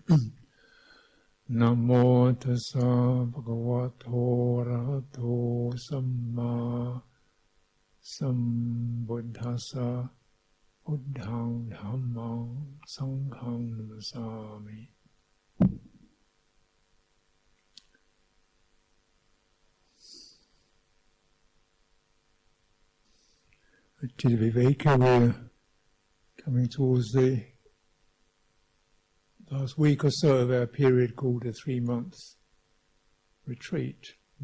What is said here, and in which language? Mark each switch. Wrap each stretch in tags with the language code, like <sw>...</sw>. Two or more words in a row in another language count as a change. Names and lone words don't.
<pi>Namo tassa bhagavato arahato samma sambuddhassa. Buddhaṃ Dhammaṃ Saṅghaṃ Namasami.</pi> <en>At Cittaviveka, we're coming towards the last week or so of our period called a 3-month retreat.</en>